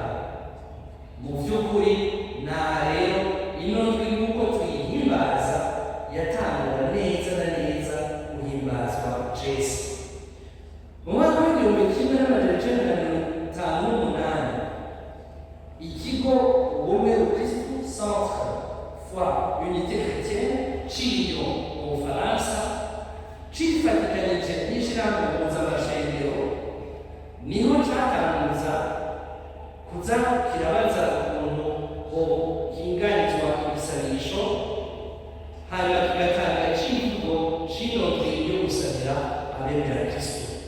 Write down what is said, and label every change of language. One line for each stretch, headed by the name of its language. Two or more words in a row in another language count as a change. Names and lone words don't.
Rundi: Mu by'ukuri nta rero ino ndwi nk'uko tuyihimbaza yatangura neza na neza guhimbazwa Yesu. Mu mwaka w'igihumbi kimwe n'amajana 958, ikigo
French: foi unité chrétienne
Rundi: ciriyo mu Bufaransa cifatikanije n'ishirahamwe mpuzamashengero niho catanguza kuza kirabaza ukuntu hinganizwa ibisabisho hanyuma kigatanga icivugo c'indonke yo gusabira abemera Kristo